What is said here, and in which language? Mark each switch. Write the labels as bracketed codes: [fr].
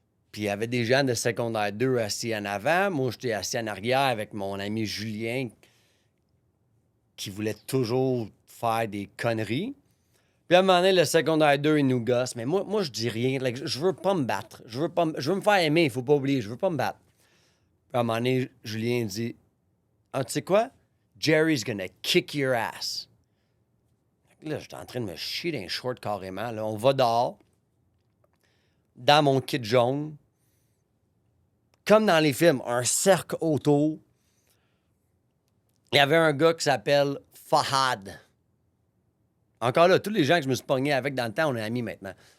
[fr] Puis il y avait des gens de secondaire 2 assis en avant. Moi, j'étais assis en arrière avec mon ami Julien qui voulait toujours faire des conneries. Puis à un moment donné, le secondaire 2, il nous gosse. Mais moi je dis rien. Like, je veux pas me battre. Je veux me faire aimer, il faut pas oublier. Je veux pas me battre. Puis à un moment donné, Julien dit, ah, tu sais quoi? [en] Jerry's gonna kick your ass. [fr] Là, j'étais en train de me chier d'un short carrément. Là, on va dehors, dans mon kit jaune, comme dans les films, un cercle autour. Il y avait un gars qui s'appelle Fahad. Encore là, tous les gens que je me suis pogné avec dans le temps, on est amis maintenant.